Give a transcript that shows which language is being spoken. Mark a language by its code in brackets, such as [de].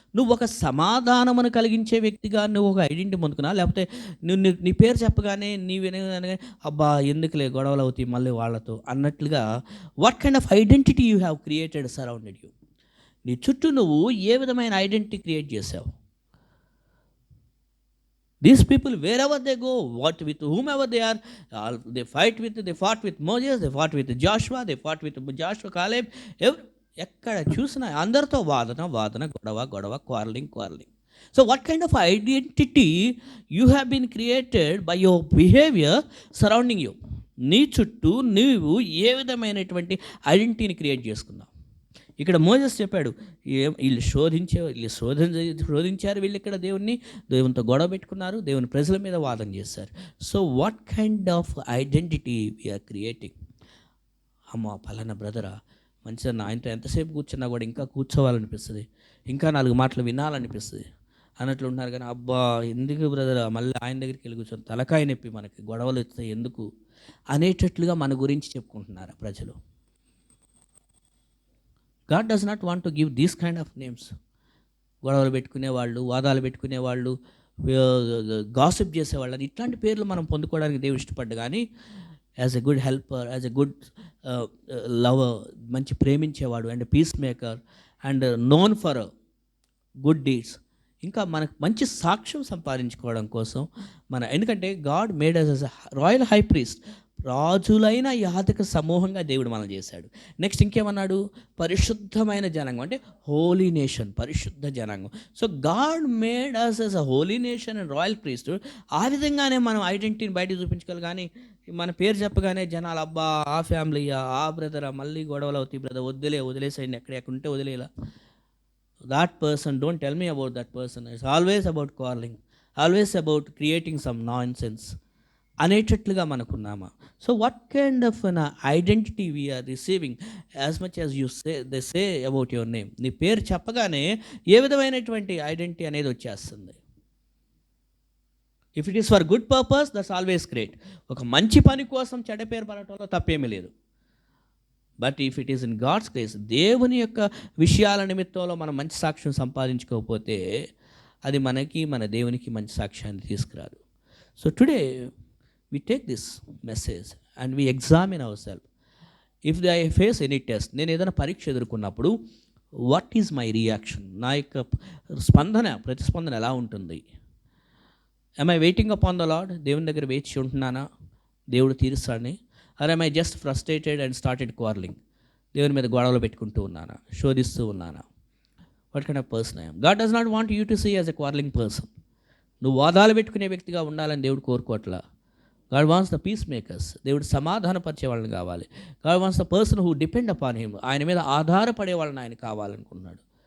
[te] నువ్వు ఒక సమాధానమును కలిగించే వ్యక్తిగా నువ్వు ఒక ఐడెంటిటీ పొందుకున్నా, లేకపోతే నువ్వు నీ పేరు చెప్పగానే నీవే అబ్బా ఎందుకులే గొడవలు అవుతాయి మళ్ళీ వాళ్ళతో అన్నట్లుగా [en] What kind of identity you have created surrounded you? [te] నీ చుట్టూ నువ్వు ఏ విధమైన ఐడెంటిటీ క్రియేట్ చేసావు? [en] These people, wherever they go, what with whomever they are, they fought with Moses, they fought with Joshua, they fought with Joshua, Caleb. [te] ఎక్కడ చూసినా అందరితో వాదన, గొడవ, quarreling. [en] So what kind of identity you have been created by your behavior surrounding you? [te] నీ చుట్టూ నీవు ఏ విధమైనటువంటి ఐడెంటిటీని create చేసుకున్నావు? ఇక్కడ మోసెస్ చెప్పాడు, వీళ్ళు శోధించారు, వీళ్ళు ఇక్కడ దేవునితో గొడవ పెట్టుకున్నారు, దేవుని ప్రజల మీద వాదన చేశారు. [en] So what kind of identity we are creating? [te] అమ్మ పలానా బ్రదరా మంచిదన్న, ఆయనతో ఎంతసేపు కూర్చున్నా కూడా ఇంకా కూర్చోవాలనిపిస్తుంది, ఇంకా 4 మాటలు వినాలనిపిస్తుంది అన్నట్లు ఉన్నారు. కానీ అబ్బా ఎందుకు బ్రదరా మళ్ళీ ఆయన దగ్గరికి వెళ్ళి కూర్చొని తలకాయ నొప్పి, మనకి గొడవలు వస్తాయి ఎందుకు అనేటట్లుగా మన గురించి చెప్పుకుంటున్నారు ప్రజలు. [en] God does not want to give these kind of names. [te] గొడవలు పెట్టుకునేవాళ్ళు, వాదాలు పెట్టుకునేవాళ్ళు, గాసిప్ చేసేవాళ్ళని ఇట్లాంటి పేర్లు మనం పొందుకోవడానికి దేవుడు ఇష్టపడ్డు. [en] కానీ as a good helper, as a good lover, [te] మంచి ప్రేమించేవాడు, [en] and peacemaker, and known for good deeds, [te] ఇంకా మనకు మంచి సాక్ష్యం సంపాదించుకోవడం కోసం ఎందుకంటే [en] god made us a royal high priest, [te] రాజులైన యాజక సమూహంగా దేవుడు మనం చేశాడు. [en] Next ఇంకేమన్నాడు? [te] పరిశుద్ధమైన జనాంగం, అంటే హోలీ నేషన్, పరిశుద్ధ జనాంగం. [en] So God made us as a holy nation and royal priesthood. [te] ఆ విధంగానే మనం ఐడెంటిటీని బయట చూపించుకోవాలి. కానీ మన పేరు చెప్పగానే జనాలు అబ్బా ఆ ఫ్యామిలీయా, ఆ బ్రదరా, మళ్ళీ గొడవలు అవుతాయి బ్రదర్, వదిలేసేయండి, ఎక్కడ ఉంటే వదిలేలా. [en] that person, don't tell me about that person. It's always about quarreling, always about creating some nonsense [te] అనేటట్లుగా మనకున్నామా? [en] So what kind of an identity we are receiving as much as you they say about your name? [te] నీ పేరు చెప్పగానే ఏ విధమైనటువంటి identity అనేది వచ్చేస్తుంది. [en] If it is for good purpose, that's always great. [te] ఒక మంచి పని కోసం చెడ్డ పేరు పడటంలో తప్పేమీ లేదు. [en] but if it is in God's grace, [te] దేవుని యొక్క విషయాల నిమిత్తంలో మనం మంచి సాక్ష్యం సంపాదించుకోకపోతే అది మన దేవునికి మంచి సాక్ష్యాన్ని తీసుకురాదు. [en] So today we take this message and we examine ourselves. If I face any test, [te] నేను ఏదైనా పరీక్ష ఎదుర్కొన్నప్పుడు [en] What is my reaction? [te] నా యొక్క ప్రతిస్పందన ఎలా ఉంటుంది? [en] am I waiting upon the Lord? [te] దేవుని దగ్గర వేచి ఉంటున్నానా దేవుడు తీరుస్తాడని? [en] or am I just frustrated and started quarreling? [te] దేవుని మీద గొడవలు పెట్టుకుంటూ ఉన్నానా, శోధిస్తూ ఉన్నానా? [en] what kind of person I am? God does not want you to see as a quarreling person. [te] నువ్వు వాదాలు పెట్టుకునే వ్యక్తిగా ఉండాలని దేవుడు కోరుకోవట్లా. [en] God wants the peacemakers. [te] దేవుడు సమాధానపరిచే వాళ్ళని కావాలి. [en] God wants the person who depend upon him. [te] ఆయన మీద ఆధారపడే వాళ్ళని ఆయన కావాలనుకున్నాడు.